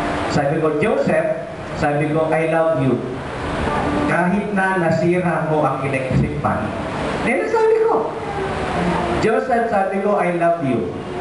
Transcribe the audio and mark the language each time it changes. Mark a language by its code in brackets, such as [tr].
[tl] Sabi ko, Joseph, sabi ko, [en] I love you. [tl] Kahit na nasira mo ang electric fan. Then sabi ko, Joseph, sabi ko, [en] I love you.